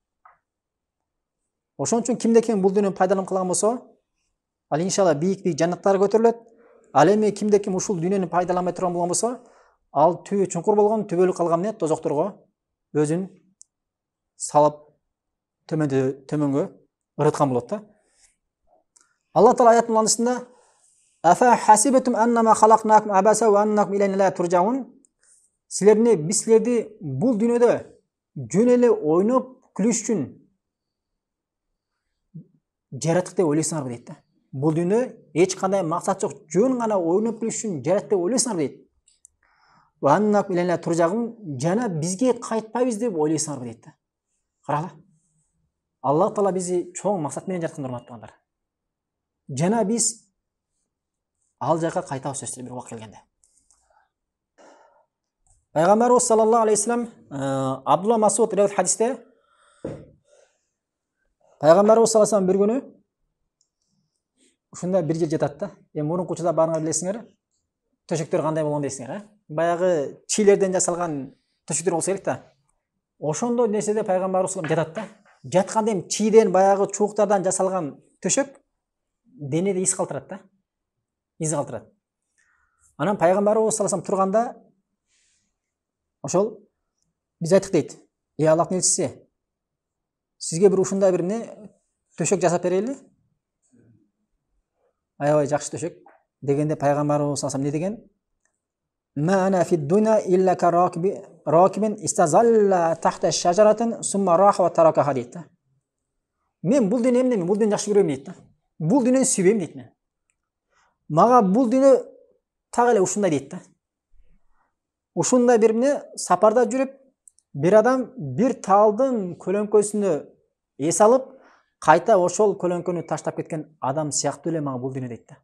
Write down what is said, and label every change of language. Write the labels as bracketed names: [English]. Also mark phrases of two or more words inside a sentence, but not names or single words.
[Kyrgyz] Ошон үчүн кимде-ким бул дүйнөнү пайдаланып калган болсо, ал иншалла бийик жаннаттарга көтөрүлөт. Ал эми кимде-ким ушул дүйнөнү пайдаланбай турган болгон болсо, ал түбү чуңкур болгон, түбөлүк калган эмне? Тозокторго өзүн салып төмөнгө ырыткан болот да. Алла Таала аят муланысында [Arabic] أفحسبتم أنما خلقناكم عبثا وأنكم إلينا لا ترجعون. [Kyrgyz] Силерне биз силерди бул дүйнөдө жөн эле ойноп күлүш үчүн жараттык деп ойлойсуңарбы дейт да. Бул дүйнө эч кандай максат жок, жөн гана ойноп күлүш үчүн жарат деп ойлойсуңарбы дейт. [Arabic] وأنكم إلينا ترجعون, [Kyrgyz] жана бизге кайтпайбыз деп ойлойсуңарбы дейт да. Карагыла. Аллах Таала бизди чоң максат менен жараткан, урматтуугандар. Жана биз ал жака кайтабыз сөзсүз бир убак келгенде. Пайгамбарыбыз [Arabic] صلى الله عليه وسلم [Kyrgyz] Абдулла Масуд риwayat хадисте Пайгамбарыбыз [Arabic] صلى الله عليه وسلم [Kyrgyz] бир күнү ушунда бир жер жатат да. Мурунку учурда баарыңар билесиңер, төшөктөр кандай болгон дейсиңер, Баягы чилерден жасалган төшөктөр болсо керек да. Ошондой нерседе Пайгамбарыбыз жатат да. Жатканда эми чийден баягы чууктардан жасалган төшөк денеде из калтырат да. Из калтырат. Анан Пайгамбарыбыз [Arabic] صلى الله عليه وسلم [Kyrgyz] турганда ошол биз айттык дейт. Аллахтын элчиси, сизге бир ушундай бир төшөк жасап берели? Аябай жакшы төшөк дегенде Пайгамбарыбыз [Arabic] صلى الله عليه وسلم [Kyrgyz] не деген? [Arabic] ما أنا في الدنيا إلا كراكب استظل تحت شجرة ثم راح وتركها [Kyrgyz] дейт да. Мен бул дүйнө эмне? Бул дүйнө жакшы көрөм дейт да. бул дүйнөнү сүйбөйм дейт мен. Мага бул дүйнө так эле ушундай дейт да. Ушундай бир сапарда жүрүп, бир адам бир таалдын көлөңкөсүнө эс алып, кайта ошол көлөңкөнү таштап кеткен адам сыяктуу эле мага бул дүйнө дейт да.